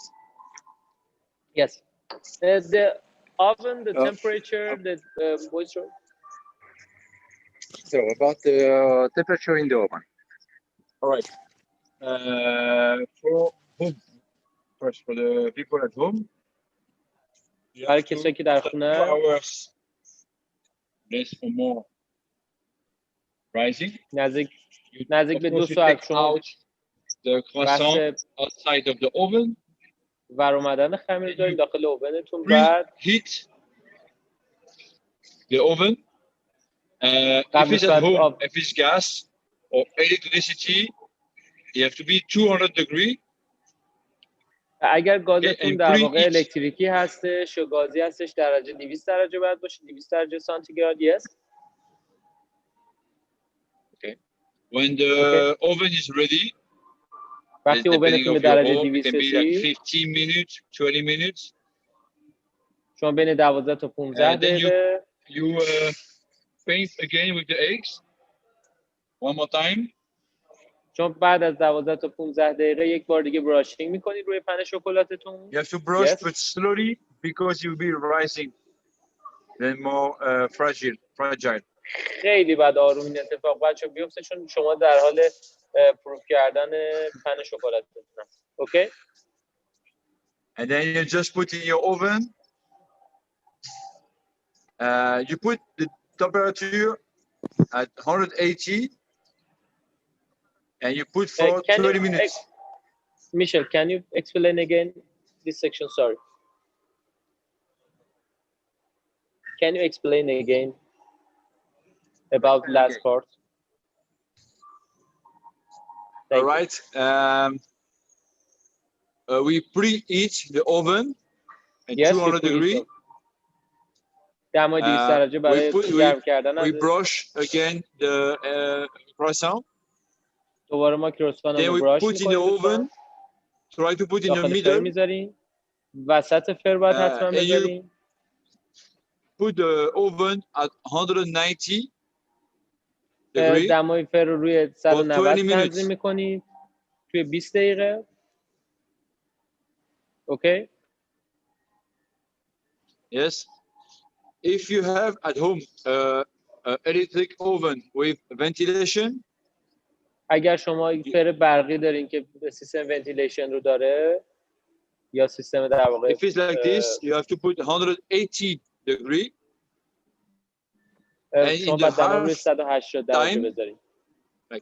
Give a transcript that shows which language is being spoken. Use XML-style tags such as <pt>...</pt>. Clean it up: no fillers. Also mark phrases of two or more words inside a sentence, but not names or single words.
<en>Yes. The oven, the temperature, the moisture. So about the temperature in the oven. All right. For home, first for the people at home.</en> <fa>برای کسایی که در خونه.</fa> <en>2 hours less or more rising.</en> <fa>نزدیک به 2 ساعت شما</fa> <en>the croissant outside of the oven.</en> <fa>ور اومدن خمیر دارین داخل اوونتون. بعد</fa> <en>heat the oven. If it's at home, if it's gas or electricity, you have to be 200 degrees.</en> <fa>اگر گازتون در واقع الکتریکی هستش یا گازی هستش درجه 200 درجه باید باشه، 200 درجه سانتیگراد.</fa> <en>Yes. Okay. When the oven is ready,</en> <fa>وقتی اوونتون به درجه 200</fa> <en>رسید 15 minutes, 20 minutes.</en> <fa>شما بین 12 تا 15 دقیقه.</fa> <en>You paint again with the eggs. One more time.</en> <fa>چون بعد از 12 تا 15 دقیقه یک بار دیگه براشینگ میکنید روی پنه شکلاتتون.</fa> <en>You have to brush but slowly because you'll be rising. Then more fragile.</en> <fa>خیلی بعد آروم این اتفاق بچه‌ها بیفته چون شما در حال پروف کردن پنه شکلاتتون هست. اوکی؟</fa> <en>And then you just put in your oven. You put the temperature at 180 and you put for 20 minutes. Michel, can you explain again this section? Sorry. Can you explain again about last part? All right. We preheat the oven at 200 degrees.</en> <fa>دمای 200 درجه برای گرم کردن.</fa> <en>We brush again the croissant.</en> <fa>دوباره ما کروسان رو براش می‌کنیم.</fa> <en>Try to put in the middle.</en> <fa>می‌ذاریم. وسط فر باید حتما بذاریم.</fa> <en>Put the oven at 190 degrees.</en> <fa>دمای فر رو روی 190 تنظیم می‌کنید توی 20 دقیقه. اوکی؟</fa> <en>Yes. If you have at home electric oven with ventilation,</en> <fa>اگر شما فر برقی دارین که سیستم ونتیلیشن رو داره، یا سیستم در واقع</fa> <en>If it's like this, you have to put 180 degree. And</en> <fa>شما</fa> <en>in the</en> <fa>باید دما روی</fa> <en>half</en> <fa>180 درجه</fa> <en>time,</en> <fa>بذارید</fa> <en>like</en>